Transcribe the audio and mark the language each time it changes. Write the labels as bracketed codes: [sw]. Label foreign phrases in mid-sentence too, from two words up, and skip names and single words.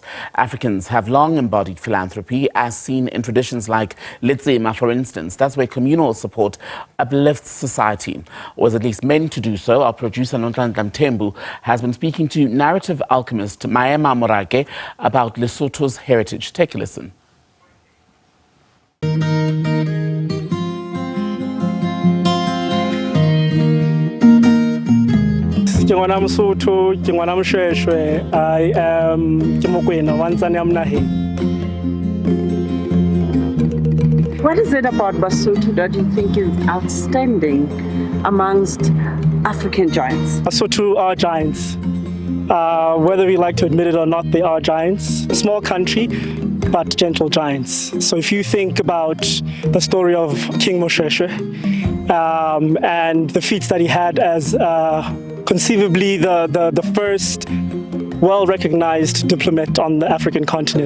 [en] Africans have long embodied philanthropy, as seen in traditions like Letsema, for instance. That's where communal support uplifts society, or is at least meant to do so. Our producer, Nonhlanhla Mthembu, has been speaking to narrative alchemist Maema Morake about Lesotho's heritage. Take a listen. [st] Ke ngwana Mosotho, ke ngwana Moshoeshoe, [en] I am [st] ke Mokwena wa Ntsane ya Mnaheng. [en] What is it about Basotho that you think is outstanding amongst African giants? Basotho are giants. Whether we like to admit it or not, they are giants. A small country, but gentle giants. So if you think about the story of King Moshoeshoe, and the feats that he had as conceivably the first well-recognized diplomat on the African continent.